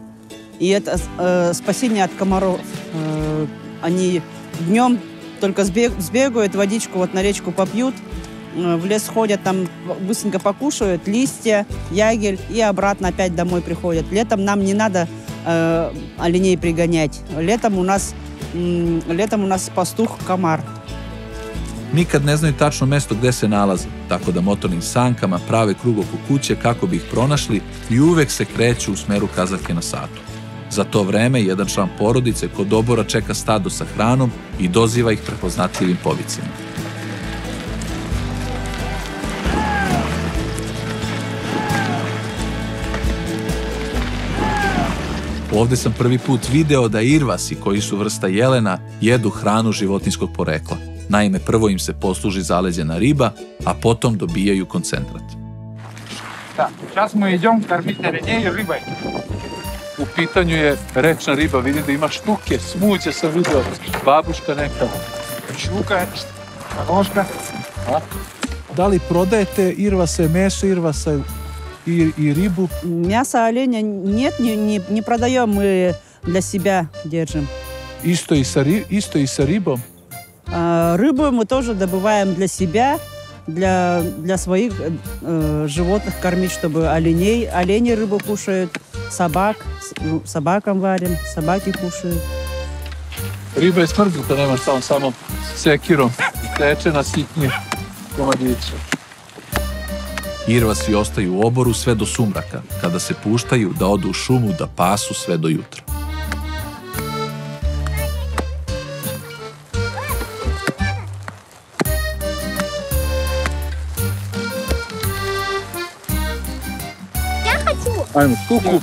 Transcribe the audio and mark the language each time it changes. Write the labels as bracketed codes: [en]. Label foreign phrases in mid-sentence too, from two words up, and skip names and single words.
[ru] И это спасение от комаров. Они днем только сбегают, водичку вот на речку попьют, в лес ходят, там быстренько покушают, листья, ягель, и обратно опять домой приходят. Летом нам не надо оленей пригонять. Летом у нас пастух комар. [sr] Nikad ne znaju tačno mesto gde se nalaze, tako da motornim sankama prave krug oko kuće kako bi ih pronašli i uvek se kreću u smeru kazaljke na satu. Za to vreme, jedan član porodice kod obora čeka stado sa hranom i doziva ih prepoznatljivim povicima. Ovde sam prvi put video da irvasi, koji su vrsta jelena, jedu hranu životinjskog porekla. Naime, prvo im se posluži zaleđena riba, a potom dobijaju koncentrat. [ru] Да, сейчас мы идем кормить оленей рыбой. [sr] U pitanju je rečna riba, vidi da ima štuke, smuđe sam vidio, babuška neka. [ru] Щука, ложка. [sr] Da li prodajete irvase, meso irvasa i ribu? [ru] Мясо оленя нет, не продаем, мы для себя держим. [sr] Isto i sa ribom? [ru] Рыбу мы тоже добываем для себя, для своих животных кормить, чтобы олени рыбу кушают, собакам варим, собаки кушают. [sr] Riba je smrznuta, nemaš samo sekirom, teče na sitnije komadiće. Irvasi ostaju u oboru sve do sumraka, kada se puštaju da odu u šumu da pasu sve do jutra. Ajmo štuku.